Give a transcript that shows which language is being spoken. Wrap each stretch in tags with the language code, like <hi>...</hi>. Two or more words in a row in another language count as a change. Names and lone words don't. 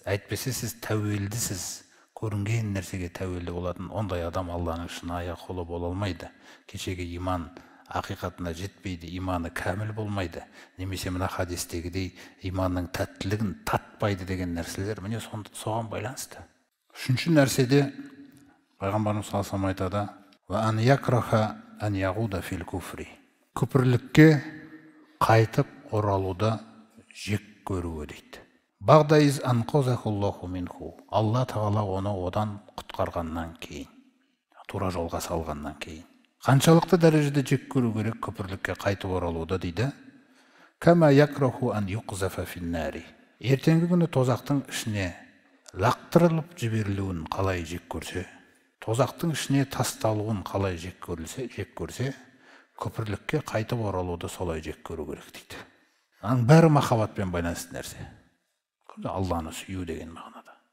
<kk>Әйтпесе сіз тәуелдісіз. Көрінген нәрсеге тәуелді болатын ондай адам Алланың шынайы құлы бола алмайды. Кешегі иман ақиқатына жетпейді, иманы кәміл болмайды. Немесе мына хадистегідей иманның тәттілігін татпайды деген нәрселер міне соған байланысты. Үшінші нәрседе пайғамбарымыз</kk> <ar>صلى الله عليه وسلم</ar> <kk>айтады:</kk> <ar>"وأن يكره أن يعود في الكفر."</ar> <kk>Күпірлікке қайтып оралуды жек көруі дейді.</kk> <ar>بعد إذ أنقذه الله منه.</ar> <kk>Алла тағала оны одан құтқарғаннан кейін, тура жолға салғаннан кейін. Қаншалықты дәрежеде жек көру керек күпірлікке қайтып оралуды дейді.</kk> <ar>كما يكره أن يقذف في النار.</ar> <kk>Ертеңгі күні тозақтың ішіне лақтырылып жіберілуін қалай жек көрсе, тозақтың ішіне тасталуын қалай жек көрсе, күпірлікке қайтып оралуды солай жек көру керек дейді. Аның бәрі махаббатпен байланысты нәрсе. Алланы сүю деген мағынада.</kk>